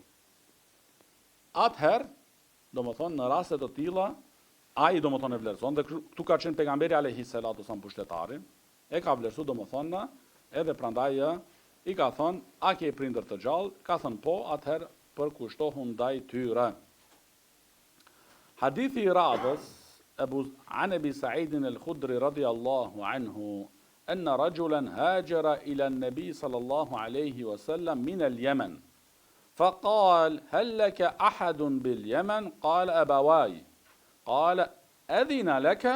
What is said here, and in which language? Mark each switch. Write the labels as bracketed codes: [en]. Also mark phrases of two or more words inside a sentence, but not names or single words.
[sq] Atëherë, domethënë në raste të tilla ai domethënë e vlerëson dhe këtu ka qenë pejgamberi [ar] عليه الصلاة والسلام [sq] pushtetari, e ka vlerësuar domethënë edhe prandaj i ka thënë, a ke prindër të gjallë? Ka thënë po, atëherë përkushtohun ndaj tyre. Hadithi i radhës [ar] عن أبي سعيد الخدري رضي الله عنه أن رجلا هاجر إلى النبي صلى الله عليه وسلم من اليمن فقال هل لك أحد باليمن؟ قال أبواي. قال أذن لك؟